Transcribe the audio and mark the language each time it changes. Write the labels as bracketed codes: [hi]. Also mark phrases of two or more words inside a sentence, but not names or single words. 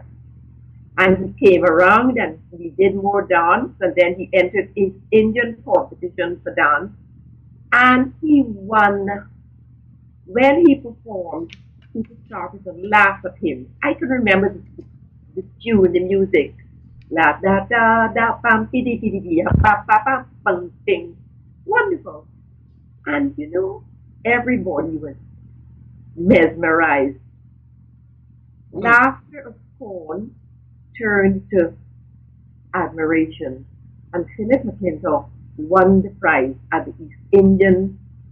[en] And he came around and we did more dance, and then he entered his Indian competition for dance and he won. When he performed, people started to laugh at him. I can remember the tune, the music. La da da da pam pidi pidi pidi pa pa pam pam ding. Wonderful. And you know, everybody was mesmerized. Laughter of scorn turned to admiration. And Philip McClintock won the prize at the East Indian.